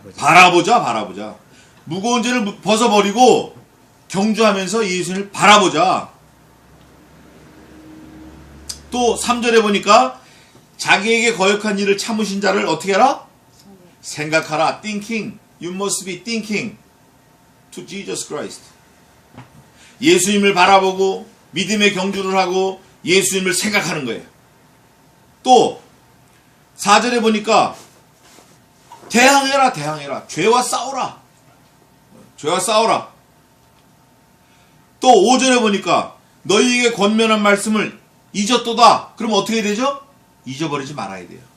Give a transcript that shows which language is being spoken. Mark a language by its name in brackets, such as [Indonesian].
[Korean] 바라보자. 무거운 죄를 벗어버리고 경주하면서 예수를 바라보자. 또 3절에 보니까 자기에게 거역한 일을 참으신 자를 어떻게 하라? 생각하라. [English] Thinking. You must be thinking to Jesus Christ. [Korean] 예수님을 바라보고 믿음의 경주를 하고 예수님을 생각하는 거예요. 또 4절에 보니까 대항해라. 죄와 싸우라. 또 5절에 보니까 너희에게 권면한 말씀을 잊었도다. 그럼 어떻게 되죠? 잊어버리지 말아야 돼요.